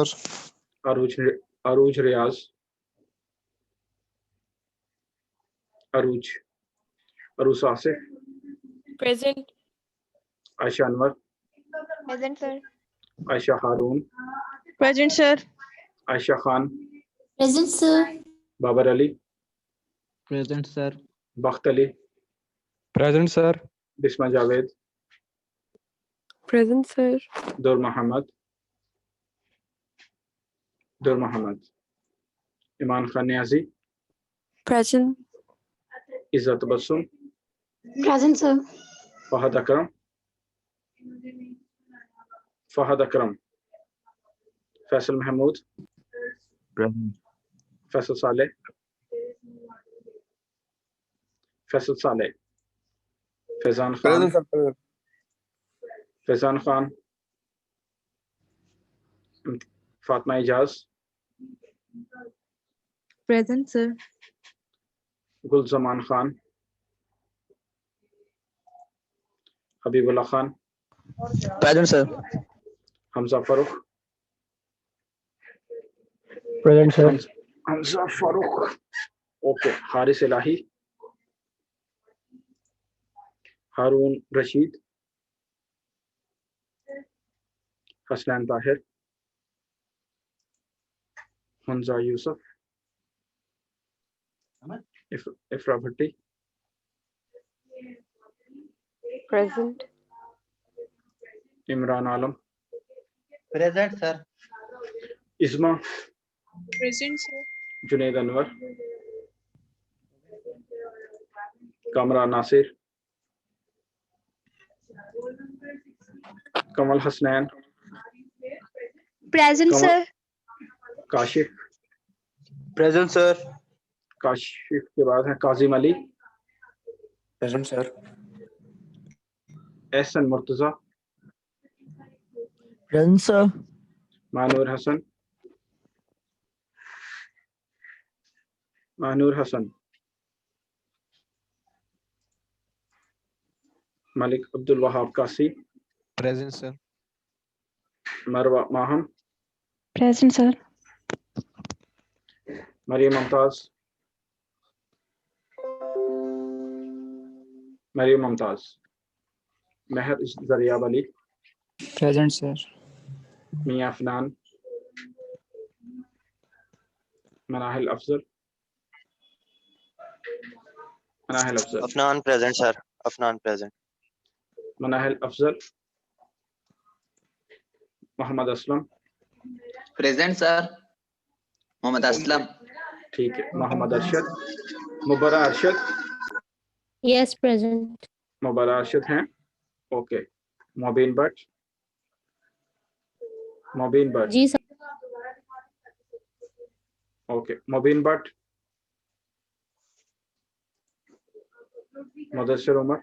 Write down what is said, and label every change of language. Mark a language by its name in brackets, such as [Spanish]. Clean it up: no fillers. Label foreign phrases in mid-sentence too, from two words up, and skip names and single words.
[Urdu] عروج ریاض. عروس آصف. [English] Present. [Urdu] عائشہ انور. [English] Present, sir. [Urdu] عائشہ ہارون. [English] Present, sir. [Urdu] عائشہ خان. [English] Present, sir. [Urdu] بابر علی. [English] Present, sir. [Urdu] بخت علی. [English] Present, sir. [Urdu] بسمہ جاوید. [English] Present, sir. [Urdu] دور محمد. ایمان خان نیازی. [English] Present. [Urdu] عزت تبسم. [English] Present, sir. [Urdu] فہد اکرم. فیصل محمود. [English] Present. [Urdu] فیصل صالح. فیضان خان. فاطمہ اعجاز. [English] Present, sir. [Urdu] گل زمان خان. حبیب اللہ خان. [English] Present, sir. [Urdu] حمزہ فاروق. [English] Present, sir. [Urdu] حمزہ فاروق. اوکے. حارث الہی. ہارون رشید. حسنین طاہر. حمزہ یوسف. افرا بھٹی. [English] Present. [Urdu] عمران عالم. [English] Present, sir. [Urdu] ازما. [English] Present, sir. [Urdu] جنید انور. کامران ناصر. کمل حسنین. [English] Present, Come on. sir. [Urdu] کاشف. [English] Present, sir. [Urdu] کاشف کے بعد ہے کاظم علی. [English] Present, sir. [Urdu] احسن مرتضی. [English] Present sir. [Urdu] مانور حسن. ملک عبد الوہاب قاسی. [English] Present, sir. [Urdu] مروہ ماہم. [English] Present, sir. [Urdu] مریم ممتاز. مہر زریاب علی. [English] Present, sir. [Urdu] میاں افنان. مناہل افضل. مناہل افضل. [English] Afnan present, sir. Afnan present. [Urdu] مناہل افضل. محمد اسلم. [English] Present, sir. Mohammad Aslam. [Urdu] ٹھیک ہے. محمد ارشد. مبرہ ارشد. [English] Yes, present. [Urdu] مبرہ ارشد ہیں. اوکے. مبین بٹ. مبین بٹ. جی سر. اوکے. مبین بٹ. مدثر عمر.